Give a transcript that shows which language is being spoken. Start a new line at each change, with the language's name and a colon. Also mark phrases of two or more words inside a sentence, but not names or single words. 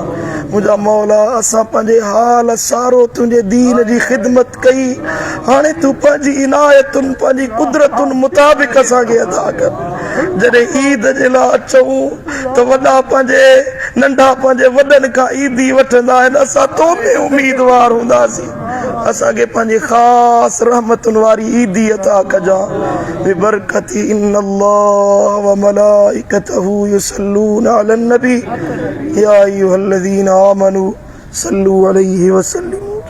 Sindhi: मुंहिंजा मौला असां पंहिंजे हाल सारो तुंहिंजे दीन जी ख़िदमत कई, हाणे तूं पंहिंजी इनायतुनि पंहिंजी कुदरतुनि मुताबिक़ असांखे अदा कर। जॾहिं ईद जे लाइ अचूं त वॾा पंहिंजे नंढा पंहिंजे वॾनि खां ईदी वठंदा आहिनि, असां तो में उम्मीदवार हूंदासीं। असांखे पंहिंजी ख़ासि रहमतुनि वारी ईदी अता कजां।
Arabic: बिबरकती إن الله وملائكته يصلون على النبي يا أيها الذين آمنوا صلوا عليه وسلم.